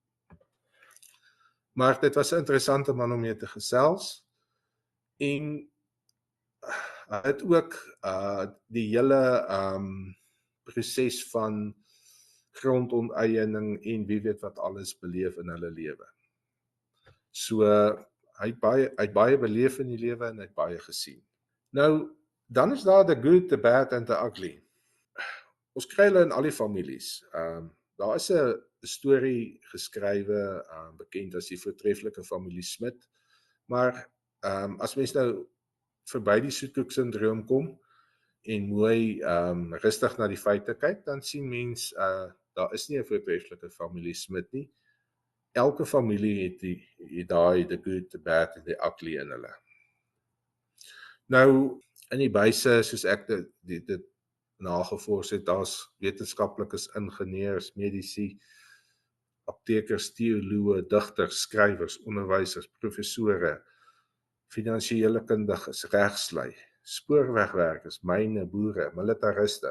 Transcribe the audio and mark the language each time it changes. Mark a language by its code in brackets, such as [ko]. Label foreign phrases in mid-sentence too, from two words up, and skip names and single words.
[af] Maar dit was 'n interessante man om mee te gesels en hy het ook die hele proses van grondonteiening en wie weet wat alles beleef in hulle lewe. So hy het baie beleef in die lewe en hy het baie gesien. Nou, dan is daar [en] the good, the bad and the ugly. [af] Ons kry hulle in al die families. Daar is 'n storie geskrywe, bekend as die voortreffelike familie Smit, maar as mens nou verby die soetkoek-sindroom kom en mooi rustig na die feite kyk, dan sien mens daar is nie 'n voortreffelike familie Smit nie. Elke familie het daai [en] the good, the bad [af] en [en] the ugly [af] in hulle. Nou in die buise, soos ek dit nagevors het, daar's wetenskaplikes, ingenieurs, medici, aptekers, teoloë, digters, skrywers, onderwysers, professore, finansiële kundiges, regslui, spoorwegwerkers, myne, boere, militariste.